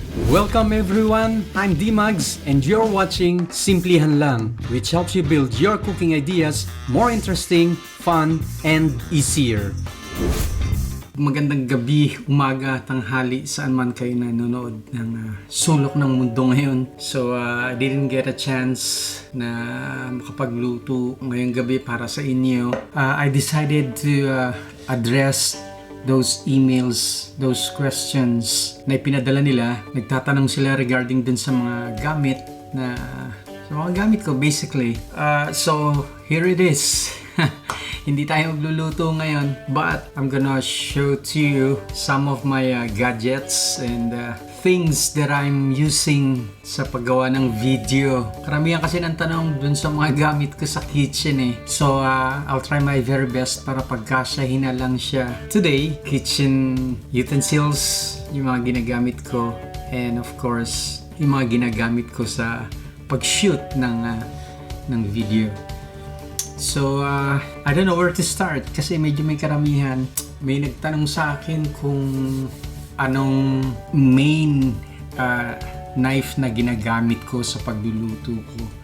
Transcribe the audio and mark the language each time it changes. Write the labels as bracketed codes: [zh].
[en] Welcome everyone, I'm D-Mags and you're watching Simplehan Lang, which helps you build your cooking ideas more interesting, fun, and easier. [tl] Magandang gabi, umaga, tanghali, saan man kayo nanonood ng sulok ng mundo ngayon. [en] So I didn't get a chance [tl] na makapagluto ngayong gabi para sa inyo. [en] I decided to address those emails, those questions [tl] na ipinadala nila. Nagtatanong sila regarding dun sa mga gamit na sa mga gamit ko basically. [en] So here it is. [tl] Hindi tayo magluluto ngayon, [en] but I'm gonna show to you some of my gadgets and things that I'm using [tl] sa paggawa ng video. Karamihan kasi ng tanong dun sa mga gamit ko sa kitchen eh. [en] So I'll try my very best [tl] para pagkasyahin na lang siya. Today, kitchen utensils, yung mga ginagamit ko, [en] and of course, [tl] yung mga ginagamit ko sa pag-shoot ng video. [en] So, I don't know where to start [tl] kasi medyo may karamihan. May nagtanong sa akin kung anong main knife na ginagamit ko sa pagluluto ko.